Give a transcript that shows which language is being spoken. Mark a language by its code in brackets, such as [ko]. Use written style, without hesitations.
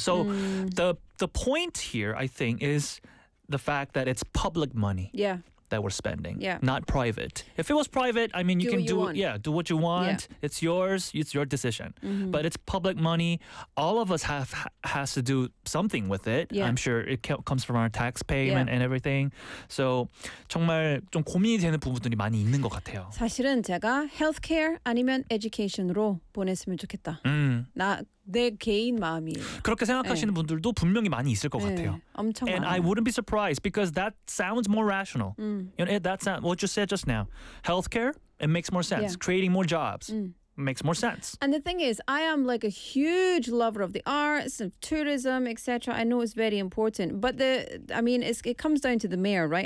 [en] So the point here, I think, is the fact that it's public money that we're spending, not private. If it was private, I mean, you can do what you want. Yeah. It's yours. It's your decision. Mm-hmm. But it's public money. All of us has to do something with it. Yeah. I'm sure it comes from our tax payment and everything. [ko] So 정말 좀 고민이 되는 부분들이 많이 있는 것 같아요. 사실은 제가 healthcare 아니면 education으로 보냈으면 좋겠다. 내 개인 마음이에요. 그렇게 생각하시는 분들도 분명히 많이 있을 것 같아요. 엄청 [en] And [ko] 많아요. [en] I wouldn't be surprised because that sounds more rational. You know, that's what you said just now. Healthcare, it makes more sense. Yeah. Creating more jobs. Makes more sense. And the thing is, I am like a huge lover of the arts, of tourism, etc. I know it's very important. But it comes down to the mayor, right?